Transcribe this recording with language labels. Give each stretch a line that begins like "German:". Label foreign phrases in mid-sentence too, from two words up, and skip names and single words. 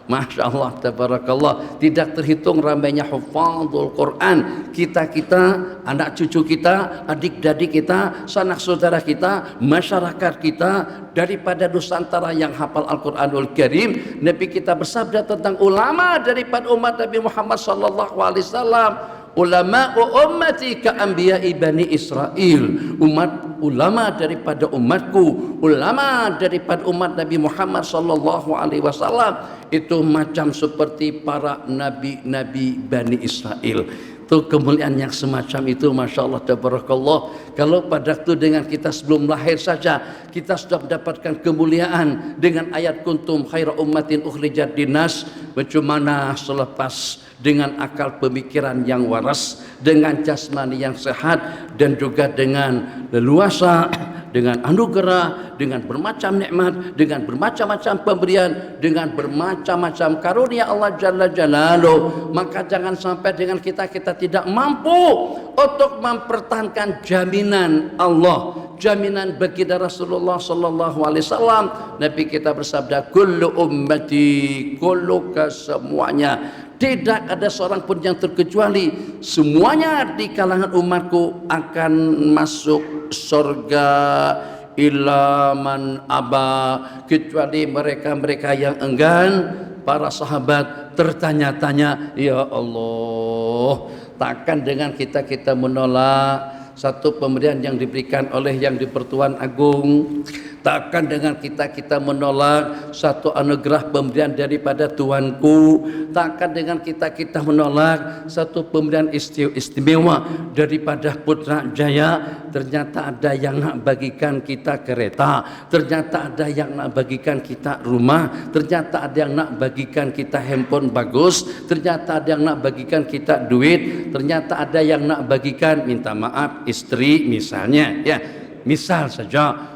Arabic: ما شاء الله تبارك الله,
Malay: tidak terhitung ramainya
Arabic: حفاظ القرآن,
Malay: kita anak cucu kita, adik-adik kita, sanak saudara kita, masyarakat kita daripada Nusantara yang hafal Al-Quranul Karim. Nabi kita bersabda tentang ulama daripada umat Nabi Muhammad
Arabic: صلى الله عليه وسلم, علماء أمتي كأنبياء بني إسرائيل.
Malay: Ulama daripada umatku, ulama daripada umat Nabi Muhammad
Arabic: صلى الله عليه وسلم
Malay: itu macam seperti para nabi-nabi Bani Israel. Itu kemuliaan yang semacam itu,
Arabic: ما شاء الله، تبارك الله.
Malay: Kalau pada waktu dengan kita sebelum lahir saja kita sudah mendapatkan kemuliaan dengan ayat
Arabic: كنتم خير أمة أخرجت للناس,
Malay: bagaimana selepas dengan akal pemikiran yang waras, dengan jasmani yang sehat, dan juga dengan leluasa, dengan anugerah, dengan bermacam nikmat, dengan bermacam-macam pemberian, dengan bermacam-macam karunia Allah
Arabic: جل جلاله.
Malay: Maka jangan sampai dengan kita tidak mampu untuk mempertahankan jaminan Allah, jaminan baginda Rasulullah
Arabic: صلى الله عليه وسلم.
Malay: Nabi kita bersabda,
Arabic: كل أمتي، كلك,
Malay: semuanya, tidak ada seorang pun yang terkecuali, semuanya di kalangan umatku akan masuk surga
Arabic: إلا من أبى,
Malay: kecuali mereka-mereka yang enggan. Para sahabat tertanya-tanya,
Arabic: يا الله,
Malay: takkan dengan kita menolak satu pemberian yang diberikan oleh yang di-Pertuan Agung, takkan dengan kita menolak satu anugerah pemberian daripada Tuanku, takkan dengan kita menolak satu pemberian istimewa daripada Putra Jaya. Ternyata ada yang nak bagikan kita kereta, ternyata ada yang nak bagikan kita rumah, ternyata ada yang nak bagikan kita handphone bagus, ternyata ada yang nak bagikan kita duit, ternyata ada yang nak bagikan, minta maaf, istri misalnya, ya misal saja.